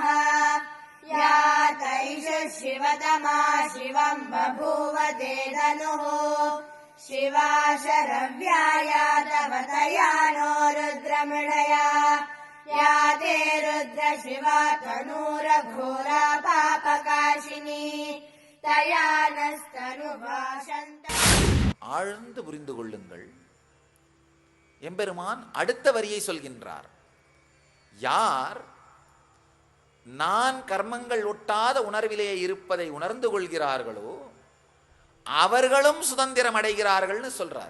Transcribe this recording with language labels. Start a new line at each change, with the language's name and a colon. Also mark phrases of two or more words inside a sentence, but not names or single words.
Sanskrit: या तैषु शिवतमा शिवं बभूव ते धनुः शिवा शरव्याया तव तया नो रुद्रमृडया। या ते रुद्र शिवा तनूरघोरा पापकाशिनी तया नस्तनुभाषन्त।
Tamil: ஆழ்ந்து புரிந்து கொள்ளுங்கள். எம்பெருமான் அடுத்த வரியை சொல்கின்றார். யார் நான் கர்மங்கள் ஒட்டாத உணர்விலேயே இருப்பதை உணர்ந்து கொள்கிறார்களோ அவர்களும் சுதந்திரம் அடைகிறார்கள்னு சொல்றார்.